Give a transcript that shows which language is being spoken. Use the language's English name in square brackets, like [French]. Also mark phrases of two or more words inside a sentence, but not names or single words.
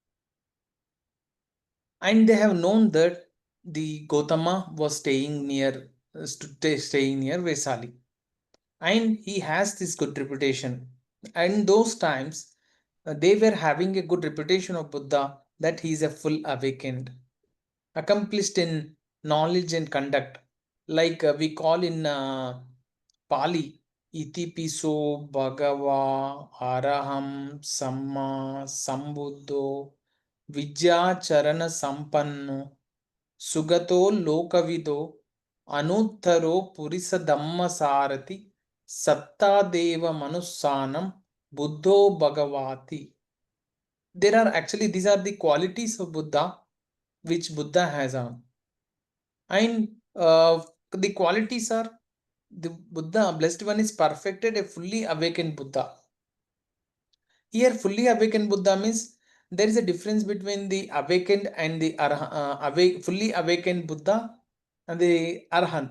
[English] And they have known that the Gautama was staying near Vesali, and he has this good reputation. And those times, they were having a good reputation of Buddha that he is a full awakened, accomplished in knowledge and conduct, like we call in Pali, [Pali] iti piso bhagava araham samma sambuddho Vidya Charana Sampanno, Sugato Lokavido, Anuttaro Purisa Dhamma Sarati, Satta Deva Manussanam, Buddho Bhagavati. [English] There are actually, these are the qualities of Buddha which Buddha has on. And the qualities are, the Buddha, blessed one, is perfected, a fully awakened Buddha. Here, fully awakened Buddha means there is a difference between the awakened and the fully awakened Buddha and the arahant.